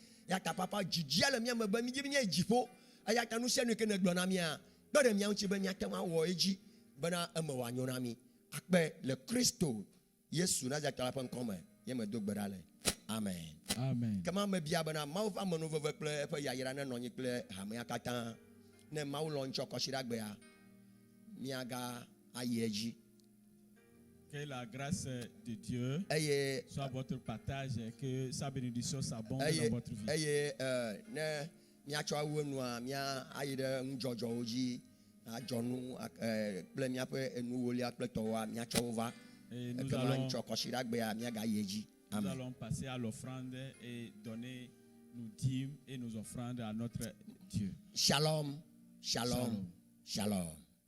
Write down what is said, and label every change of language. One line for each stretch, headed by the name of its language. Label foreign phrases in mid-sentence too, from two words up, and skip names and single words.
Ewe: Ya ta papa dzidzia le mía me be mídzi míayi dziƒo eya ta nu sia nu ke ne gblɔ na mía kpe ɖe mía ŋuti be míate ŋu awɔ edzi bena eme wòanyo na mí. Akpe le Kristo Yesu Nazareth la ƒe ŋkɔ me ye me do gbe ɖa le. Amen. Amen. Kema me bia bena Mawu ƒe amenuveve kple eƒe yayra nenɔ anyi kple hamea katã. Ne Mawu lɔ ŋtsɔ kɔsiɖagbea míaga ayi edzi.
French: Que la grâce de Dieu
Ewe: Eye
French: soit votre partage et que sa bénédiction s'abonde dans votre vie.
Ewe: eye ne míatsɔ awu enua mía ayi ɖe ŋudzɔdzɔwo dzi adzɔ nu kple míaƒe enuwolia kple tɔwoa míatsɔ wo va.
French: Et nous
Ewe: Ekema
French: allons,
Ewe: ŋtsɔ kɔsiɖagbea míaga yi edzi.
French: nous
Ewe: Amen.
French: allons passer à l'offrande et donner nos dîmes et nos offrandes à notre Dieu.
Hebrew: Shalom, shalom, shalom.